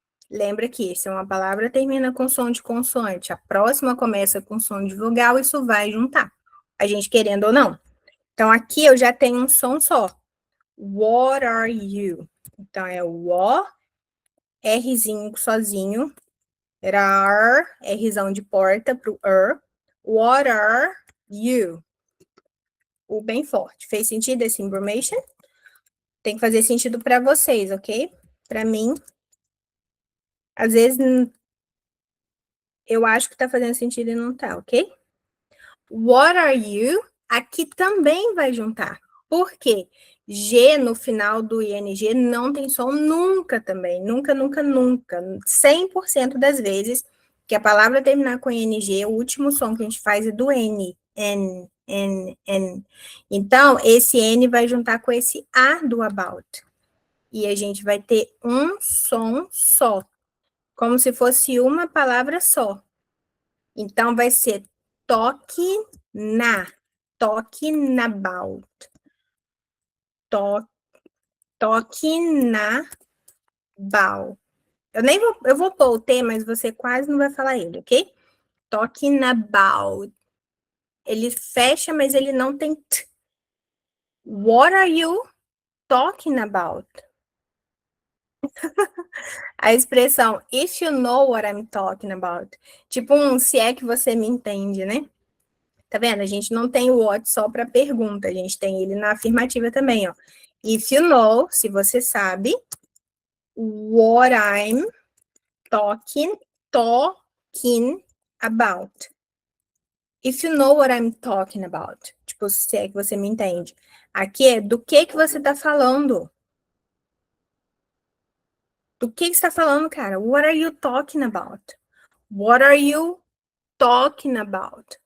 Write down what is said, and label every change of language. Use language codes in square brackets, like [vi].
[pt] Lembra que se uma palavra termina com som de consoante, a próxima começa com som de vogal, isso vai juntar. A gente querendo ou não. Então, aqui eu já tenho um som só. What are you? Então, é o O, Rzinho sozinho. Rar, Rzão de porta pro What are you? O bem forte. Fez sentido esse information? Tem que fazer sentido para vocês, ok? Para mim, às vezes eu acho que tá fazendo sentido e não tá, ok? What are you? Aqui também vai juntar. Por quê? G no final do ING não tem som nunca também. Nunca, nunca, nunca. 100% das vezes que a palavra terminar com ING, o último som que a gente faz é do N. N, N, N. Então, esse N vai juntar com esse A do about. E a gente vai ter um som só. Como se fosse uma palavra só. Então, vai ser toque na. Talking about. Talking about. Eu vou pôr o T, mas você quase não vai falar ele, ok? Talking about. Ele fecha, mas ele não tem T. [en] What are you talking about? [pt] A expressão [en] if you know what I'm talking about. [pt] Tipo se é que você me entende, né? Tá vendo? A gente não tem o what só para pergunta, a gente tem ele na afirmativa também, ó. [en] If you know, [pt] se você sabe, [en] what I'm talking about. If you know what I'm talking about. [pt] Tipo, se é que você me entende. Aqui é do que você tá falando. Do que você tá falando, cara? [en] What are you talking about? What are you talking about?